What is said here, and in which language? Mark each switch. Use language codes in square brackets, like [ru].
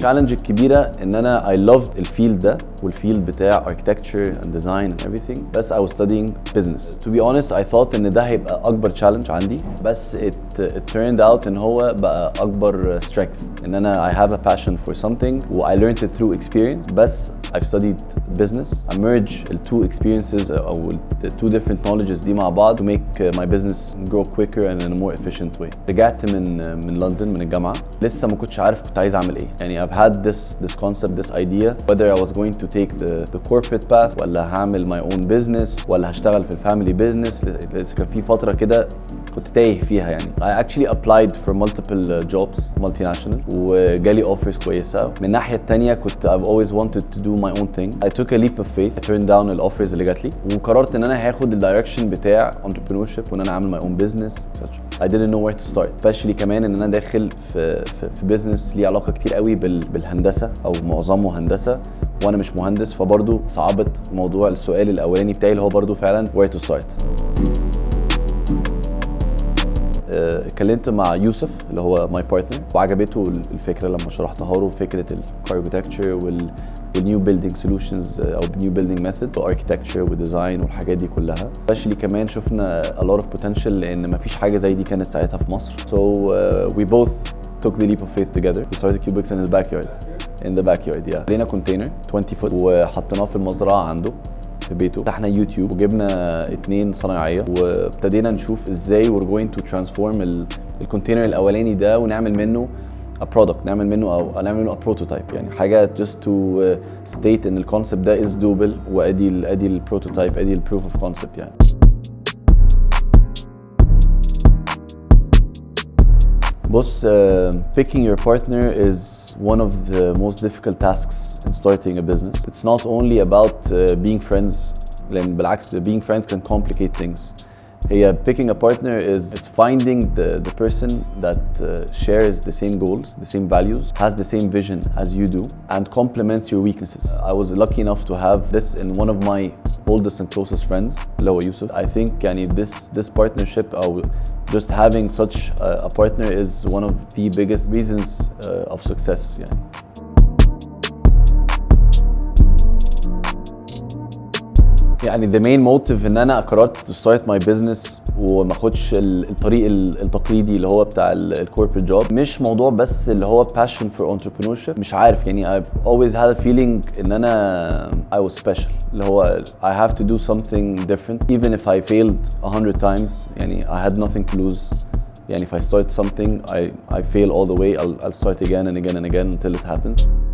[ar] الشالنج الكبيرة ان انا [en] I loved [ar] الفيلد ده والفيلد بتاع [en] architecture and design and everything. [ar] بس [en] I was studying business. To be honest, I thought [ar] ان ده هيبقى اكبر [en] challenge [ar] عندي. بس [en] it turned out [ar] ان هو بقى اكبر [en] strength. [ar] ان انا [en] I have a passion for something [ar] و [en] I learned it through experience. بس I've studied business. I merge the two experiences or the two different knowledges [ar] دي مع بعض [en] to make my business grow quicker and in a more efficient way. [ar] رجعت من لندن من الجامعة لسه ما كنتش عارف كنت عايز اعمل ايه. يعني [en] I've had this concept, this idea whether I was going to take the corporate path [ar] ولا هعمل [en] my own business [ar] ولا هشتغل في الفاميلي [en] business. [ar] لسه كان في فترة كده كنت تايه فيها يعني. [en] I actually applied for multiple jobs multinational [ar] وجالي [en] offers [ar] كويسة. من الناحية التانية كنت [en] I've always wanted to do my own thing. I took a leap of faith. I turned down the offers [ar] اللي جات لي وقررت ان انا هاخد الدايركشن بتاع [en] entrepreneurship [ar] وان انا اعمل [en] my own business etc. I didn't know where to start. especially [ar] كمان ان انا داخل في business ليه علاقة كتير قوي بالهندسة او معظمه هندسة وانا مش مهندس، فبرضه صعبت موضوع السؤال الاولاني بتاعي اللي هو برضه فعلا [en] where to start. [ar] اتكلمت مع يوسف اللي هو ماي بارتنر وعجبته الفكره لما شرحتها له، فكره الكارجوتكتشر والنيو بيلدينج سوليوشنز او نيو بيلدينج ميثود والاركتكتشر والديزاين والحاجات دي كلها. [en] especially [ar] كمان شفنا [en] a lot of potential [ar] لان مفيش حاجه زي دي كانت ساعتها في مصر. [en] So we both took the leap of faith together. We started Qubix in the backyard. Yeah. [ar] لقينا كونتينر 20 فوت وحطيناه في المزرعه عنده في بيته. فتحنا يوتيوب وجبنا 2 صنايعيه وابتدينا نشوف ازاي [en] we're going to transform [ar] الكونتينر الاولاني ده ونعمل منه [en] a product، [ar] نعمل منه [en] a prototype. [ar] يعني حاجه [en] just to state [ar] ان الكونسبت ده [en] is doable [ar] وادي البروتوتايب، ادي البروف اوف كونسبت يعني. بص [en] picking your partner is one of the most difficult tasks in starting a business. It's not only about being friends. [ar] لأن بالعكس [en] being friends can complicate things. [ar] هي [en] picking a partner is finding the person that shares the same goals, the same values, has the same vision as you do, and complements your weaknesses. I was lucky enough to have this in one of my oldest and closest friends, [ar] اللي هو [en] يوسف. I think [ar] يعني [en] this partnership [ar] أو [en] just having such a partner is one of the biggest reasons of success يعني. [ar] يعني [en] the main motive [ar] ان انا قررت [en] to start my business [ar] وما اخدش الطريق التقليدي اللي هو بتاع الكوربريت جوب. مش موضوع بس اللي هو [en] passion for entrepreneurship، [ar] مش عارف يعني [en] I've always had a feeling [ar] ان انا [en] I was special، [ar] اللي هو [en] I have to do something different even if I failed 100 times. [ar] يعني [en] I had nothing to lose. يعني if I start something I fail all the way, I'll start again and again and again until it happens.